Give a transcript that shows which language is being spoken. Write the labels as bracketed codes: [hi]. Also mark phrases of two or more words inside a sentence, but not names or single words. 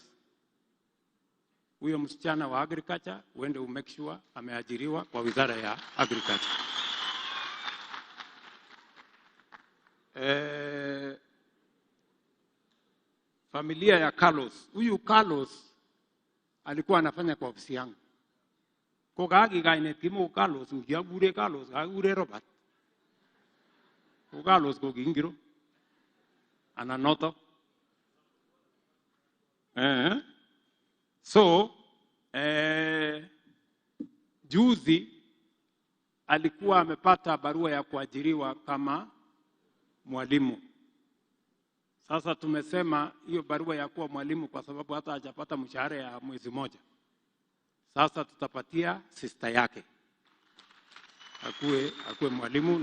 [sw] Huyo msichana wa agriculture uende [en] umake sure [sw] ameajiriwa kwa wizara ya agriculture. Familia ya Carlos. Huyu Carlos alikuwa anafanya kwa ofisi yangu. [kln] Ko gagi gaine timo Carlos, mjagure Carlos, agure Robert. Ko Carlos ko gingiro. Ananoto. [sw] So juzi alikuwa amepata barua ya kuajiriwa kama mwalimu. Sasa tumesema hiyo barua ya kuwa mwalimu kwa sababu hata hajapata mshahara ya mwezi moja. Sasa tutapatia sister yake akuwe mwalimu.